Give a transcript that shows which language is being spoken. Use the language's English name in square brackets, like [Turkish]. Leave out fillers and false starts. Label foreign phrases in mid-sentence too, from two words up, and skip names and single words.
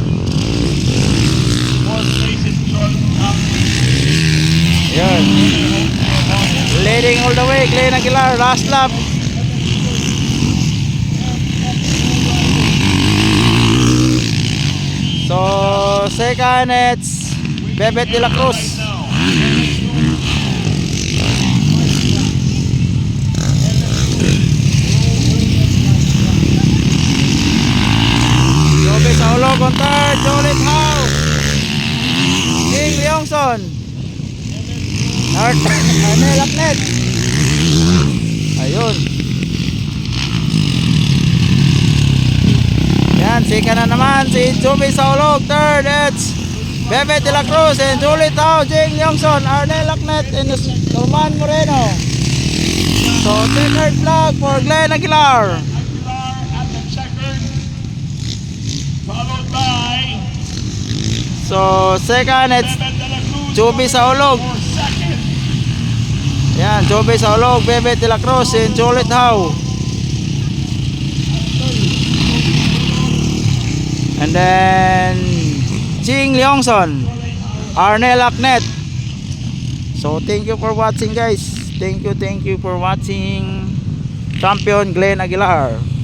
[English] Fourth place is Jordan Hopkins. [Filipino] Ayun. [English] Leading all the way, Glenn Aguilar. Last lap. So, second it's Bebet de la Cruz. Joby Saulog on third, Jolith Howe, Jing Leongson, Arnel Lacnet. [Filipino] Ayun. [Bikol] Yan, sika na naman si Joby Saulog. [English] Third, it's Bebe de la Cruz and Jolith Howe, Jing Leongson, Arnel Lacnet, and Norman Moreno. So, checkered flag for Glenn Aguilar. Followed by So, second, it's Joby Saulog. Yan, Joby Saulog, Bebe de la Cruz, and Jolith Howe. And then, Jing Leongson, Arnel Lacnet. So, thank you for watching, guys. Thank you for watching. Champion Glenn Aguilar.